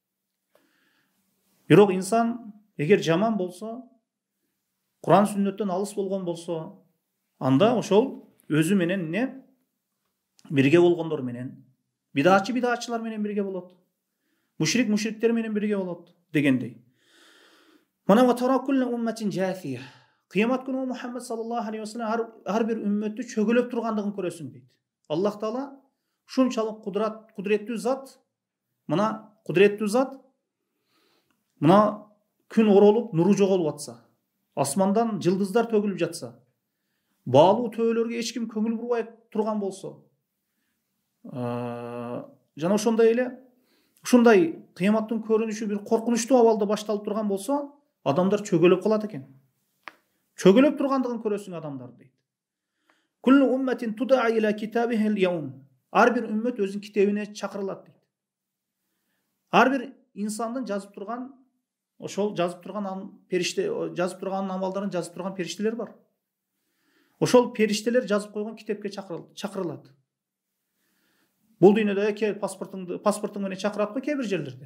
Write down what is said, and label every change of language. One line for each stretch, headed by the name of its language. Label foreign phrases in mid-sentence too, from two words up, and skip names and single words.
Kyrgyz: Бирок инсан эгер жаман болсо, Кур'ан сүннөттөн алыс болгон болсо, анда ошол өзү менен эмне бирге болгондор менен, бидачылар менен бирге болот. Мушриктер менен бирге болот дегендей.
Arabic: Мына وترى كل أمة جاثية.
Kyrgyz: Кыямат күнү Мухаммад
Arabic: صلى الله عليه وسلم
Kyrgyz: ар бир үммөттү чөгөлөп тургандыгын көрөсүң дейт. Аллах Таала шунчалык кудуреттүү зат, мына кудуреттүү зат, мына күн оролуп, нуру жоголуп атса, асмандан жылдыздар төгүлүп жатса, баалуу төбөлөргө эч ким көңүл бурбай турган болсо, жана ошондой эле ушундай кыяматтын көрүнүшү бир коркунучтуу абалда башталып турган болсо, адамдар чөгөлөп калат экен. Чөгөлөп тургандыгын көрөсүң адамдар дейт.
Arabic: كل أمة تدعى إلى كتابها اليوم.
Kyrgyz: Ар бир үммөт өзүнүн китебине чакырылат дейт. Ар бир инсандын жазып турган, ошол жазып турган периште, жазып турган амалдарын жазып турган периштелер бар. Ошол периштелер жазып койгон китепке чакырылат. Бул дүйнөдө паспортуң менен чакырат го кээ бир жерлерде.